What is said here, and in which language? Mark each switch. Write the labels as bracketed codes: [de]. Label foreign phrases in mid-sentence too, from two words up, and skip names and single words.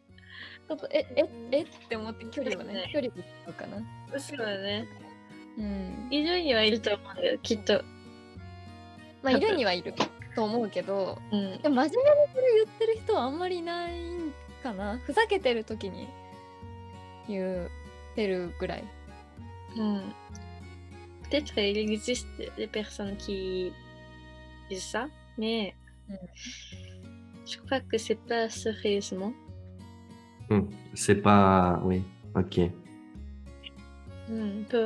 [ja] ちょっとって思って距離をね、距離を取るかな。そうだね。うん。いるにはいると思うんだよ、きっと。まあいるにはいると思うけど、うん。でも真面目にそれ言ってる人はあんまりいないんかな。ふざけてる時に言ってるぐらい。 [fr] Peut-être il existe des personnes qui disent ça, mais je crois que c'est pas sérieusement. C'est pas... Oui, ok. Pour